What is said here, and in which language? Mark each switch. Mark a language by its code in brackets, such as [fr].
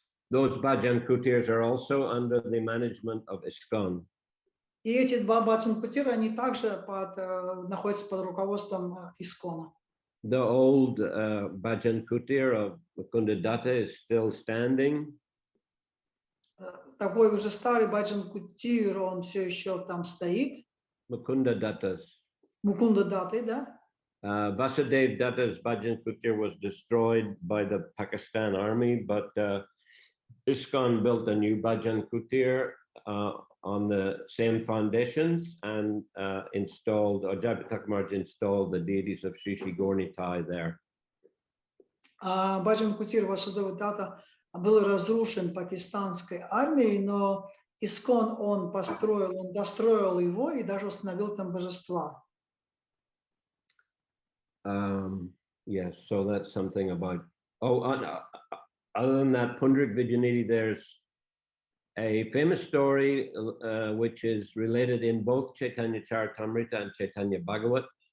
[en] Those Bhajan Kutirs are also under the management of ISKCON. [ru] И эти два Баджан Кутира, они также находятся под руководством ИСККОНа. [en] The old Bhajan Kutir of Mukunda Datta is still standing. [ru] Такой уже старый Баджан Кутир, он все еще там стоит. [en] Mukunda Datta's. [ru] Мукунда Датты, да? [en] Vasudev Datta's Bhajan Kutir was destroyed by the Pakistan army, but ISKCON built a new Bhajan Kutir on the same foundations and Jayapataka Maharaj installed the deities of Shri Shri Gaurnitai there. [ru] Баджан Кутир Васудева Датта был разрушен пакистанской армией, но ИСККОН он достроил его и даже установил там божества. [en] Yes, so that's something about. Other than that, Pundarik Vidyanidhi, there's a famous story which is related in both Chaitanya Charitamrita and Chaitanya Bhagavat.